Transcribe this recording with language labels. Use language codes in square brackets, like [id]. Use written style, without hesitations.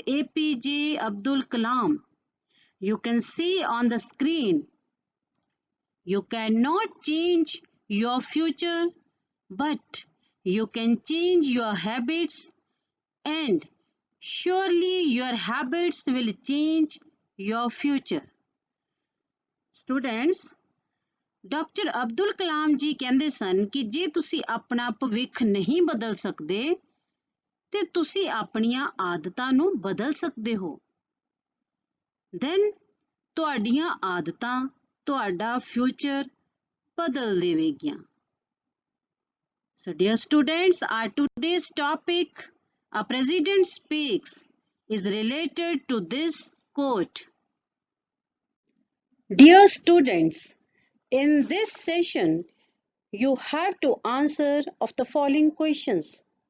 [en] APJ Abdul Kalam. You can see on the screen. You cannot change your future, but you can change your habits, and surely your habits will change your future. [pa] Students, doctor Abdul Kalam ji ਕਹਿੰਦੇ ਸਨ ਕਿ ਜੇ ਤੁਸੀਂ ਆਪਣਾ ਭਵਿੱਖ ਨਹੀਂ ਬਦਲ ਸਕਦੇ ਤੇ ਤੁਸੀਂ ਆਪਣੀਆਂ ਆਦਤਾਂ ਨੂੰ ਬਦਲ ਸਕਦੇ ਹੋ। ਦੈਨ ਤੁਹਾਡੀਆਂ ਆਦਤਾਂ ਤੁਹਾਡਾ ਫਿਊਚਰ ਬਦਲ ਦੇਵੇਗੀਆਂ। [en] So dear students, our today's topic, A President Speaks, is related to this quote. Dear students, in this session, you have to answer of the following questions.